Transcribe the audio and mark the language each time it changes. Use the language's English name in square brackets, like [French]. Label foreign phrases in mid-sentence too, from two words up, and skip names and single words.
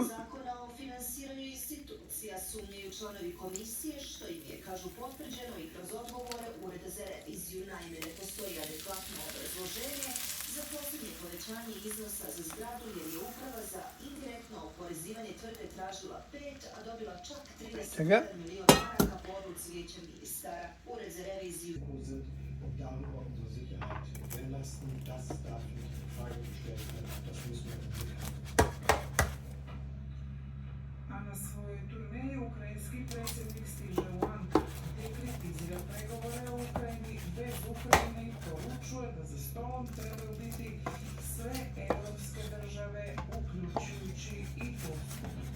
[Bosnian] Zakona o finansiranju institucija sumnjaju članovi komisije, što im je, kažu, potvrđeno i kroz odgovore Ureda za reviziju. Naime, ne postoji adekvatno obrazloženje za posljednje povećanje iznosa za zgradu, jer je uprava za indirektno oporezivanje tvrde tražila 5, a dobila čak 31 milion maraka po odluci Vijeća ministara. Ured za reviziju sind und darüber unsere Sicherheit gewährleisten. Das darf nicht in Frage gestellt werden. Das müssen wir im Blick haben. [Croatian] A na svojoj turneji ukrajinski predsjednik stiže u Ankara gdje kritizira pregovore o Ukrajini bez Ukrajine i poručuje da za stolom trebaju biti sve europske države, uključujući i Tursku.